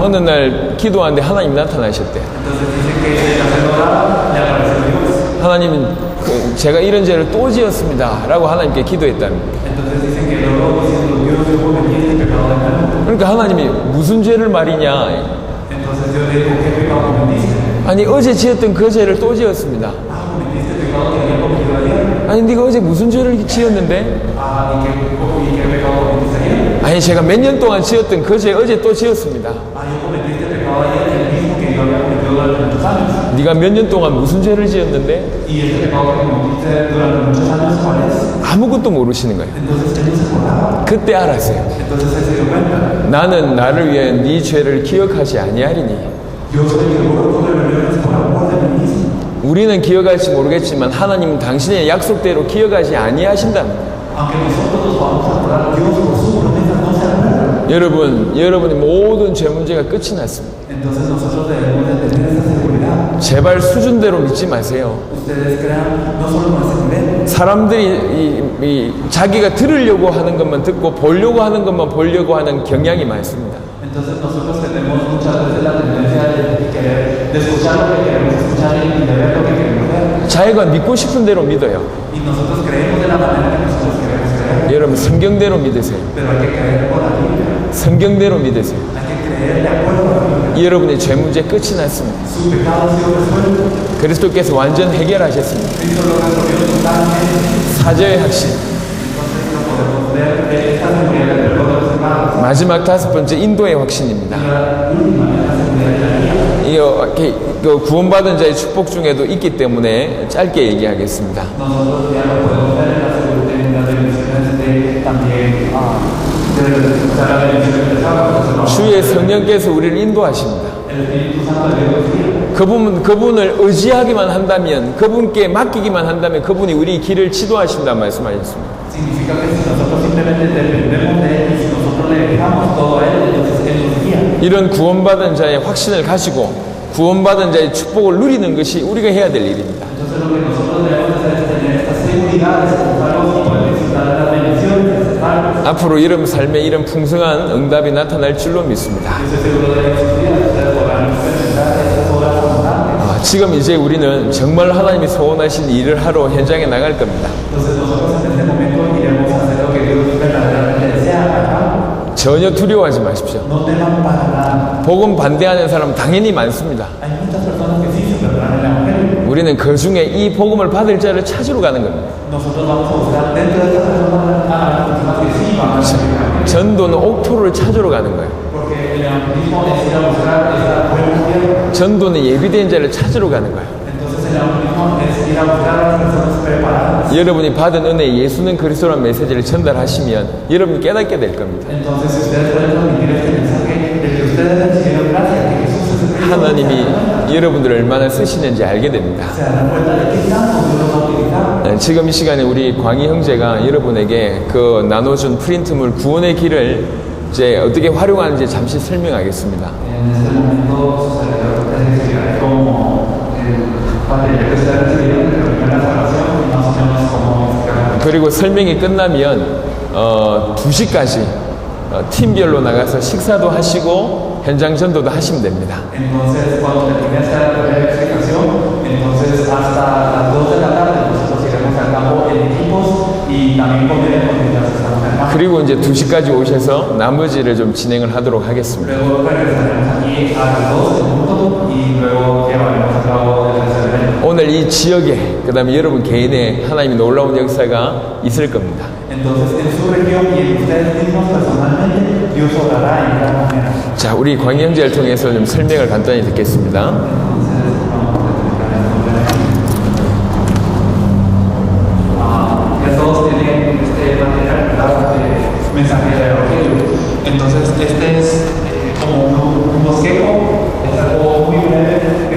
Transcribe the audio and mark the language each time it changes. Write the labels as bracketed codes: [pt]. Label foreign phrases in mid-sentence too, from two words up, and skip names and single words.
[ko] 어느 날 기도하는데 하나님 나타나셨대요. [es] Entonces dice que haciendo orar le apareció Dios. [ko] 하나님은 제가 이런 죄를 또 지었습니다 라고 하나님께 기도했답니다. [es] Entonces dicen que oró diciendo, Dios, yo cometí este pecado de nuevo. [ko] 그러니까 하나님이 무슨 죄를 말이냐. [es] Entonces Dios le dijo, ¿qué pecado cometiste? [ko] 아니 어제 지었던 그 죄를 또 지었습니다. [es] Cometiste el pecado que había cometido ayer. [ko] 아니 네가 어제 무슨 죄를 지었는데? [es] ¿Y qué pecado cometiste ayer? [ko] 아니 제가 몇 년 동안 지었던 그 죄 어제 또 지었습니다. [es] Yo cometí este pecado ayer, el mismo que yo había cometido durante muchos años. [ko] 네가 몇 년 동안 무슨 죄를 지었는데? [es] Y este pecado que cometiste durante muchos años, ¿cuál es? [ko] 아무것도 모르시는 거예요. [es] Entonces él no se acordaba. [ko] 그때 알았어요. [es] Entonces él se dio cuenta. [ko] 나는 나를 위해 네 죄를 기억하지 아니하리니. [es] Yo soy el que borro tus rebeliones por amor de mí mismo. [ko] 우리는 기억할지 모르겠지만 하나님은 당신의 약속대로 기억하지 아니하신답니다. [es] Aunque nosotros nos vamos a acordar, Dios por su promesa no se acuerda. [ko] 여러분의 모든 죄 문제가 끝이 났습니다. [es] Entonces nosotros debemos de tener esa seguridad. [ko] 제발 수준대로 믿지 마세요. [es] Ustedes crean no solo nuestro nivel. [ko] 사람들이 자기가 들으려고 하는 것만 듣고 보려고 하는 것만 보려고 하는 경향이 많습니다. [es] Entonces nosotros tenemos muchas veces la tendencia de escuchar lo que queremos escuchar y de ver lo que queremos ver. [ko] 자기가 믿고 싶은 대로 믿어요. [es] Y nosotros creemos de la manera que nosotros queremos creer. [ko] 여러분 성경대로 믿으세요. [es] Pero hay que creer por la Biblia. [ko] 성경대로 믿으세요. [es] Hay que creer de acuerdo a la Biblia. [ko] 여러분의 죄 문제 끝이 났습니다. [es] Su pecado ha sido resuelto. [ko] 그리스도께서 완전 해결하셨습니다. [es] Cristo lo resolvió totalmente. [ko] 사죄의 확신. [es] Entonces no podemos ver esta seguridad del perdón de los pecados. [ko] 마지막 다섯 번째 인도의 확신입니다. [es] La última es la seguridad de la vida. [ko] 이거 구원받은 자의 축복 중에도 있기 때문에 짧게 얘기하겠습니다. [es] Nosotros ya lo podemos ver en las bendiciones de también de la bendición del sábado. [ko] 주의 성령께서 우리를 인도하십니다. [es] El Espíritu Santo de Dios guía. [ko] 그분을 의지하기만 한다면, 그분께 맡기기만 한다면 그분이 우리 길을 지도하신다 말씀하셨습니다. [es] Significa que si nosotros simplemente dependemos de Él y si nosotros le dejamos todo a Él, entonces Él nos guía. [ko] 이런 구원받은 자의 확신을 가지고 구원받은 자의 축복을 누리는 것이 우리가 해야 될 일입니다. [es] Entonces lo que nosotros debemos hacer es tener esta seguridad de escucharlos y poder disfrutar de las bendiciones de aceptarlos. [ko] 앞으로 여러분 삶에 이런 풍성한 응답이 나타날 줄로 믿습니다. [es] Yo estoy seguro de que en sus vidas ustedes podrán experimentar esas obras abundantes. [ko] 지금 이제 우리는 정말 하나님이 소원하신 일을 하러 현장에 나갈 겁니다. [es] Entonces nosotros en este momento iremos a hacer lo que Dios verdaderamente desea acá. [ko] 전혀 두려워하지 마십시오. [es] No teman para nada. [ko] 복음 반대하는 사람 당연히 많습니다. [es] Hay muchas personas que sí se perderán el Evangelio. [ko] 우리는 그 중에 이 복음을 받을 자를 찾으러 가는 겁니다. [es] Nosotros vamos a buscar dentro de estas personas a las personas que sí van a recibir el Evangelio. [ko] 전도는 옥토를 찾으러 가는 거예요. [es] Porque el evangelismo es ir a buscar esa buena tierra. [ko] 전도는 예비된 자를 찾으러 가는 거예요. [es] Entonces el evangelismo es ir a buscar a las personas preparadas. [ko] 여러분이 받은 은혜 예수는 그리스도라는 메시지를 전달하시면 여러분이 깨닫게 될 겁니다. [es] Entonces si ustedes pueden transmitir este mensaje de que ustedes recibieron gracia, que Jesús es el Cristo, [ko] 하나님이 여러분들을 얼마나 쓰시는지 알게 됩니다. [es] se darán cuenta de qué tanto Dios los va a utilizar. [ko] 지금 이 시간에 우리 광희 형제가 여러분에게 그 나눠준 프린트물 구원의 길을 이제 어떻게 활용하는지 잠시 설명하겠습니다. [es] En este momento su servidor te explicaré cómo el material que ustedes recibieron de la primera salvación y más o menos cómo explicarlo. [ko] 그리고 설명이 끝나면 2시까지 팀별로 나가서 식사도 하시고 현장 전도도 하시면 됩니다. [es] Entonces, cuando termine esta breve explicación, entonces hasta las 2 de la tarde nosotros iremos al campo en equipos y también comeremos mientras estamos en el campo. [ko] 그리고 이제 2시까지 오셔서 나머지를 좀 진행을 하도록 하겠습니다. [es] Luego regresaremos aquí a las 2 en punto y luego llevaremos a cabo el resto del evento. [ko] 오늘 이 지역에 그다음에 여러분 개인의 하나님의 놀라운 역사가 있을 겁니다. [es] Entonces, en su región y en ustedes mismos personalmente, Dios obrará en gran manera. [ko] 자, 우리 광희 형제를 통해서 좀 설명을 간단히 듣겠습니다. [es] Ya todos tienen este material, ¿verdad? Mensaje de evangelio. Entonces, este es como un bosquejo, es algo muy breve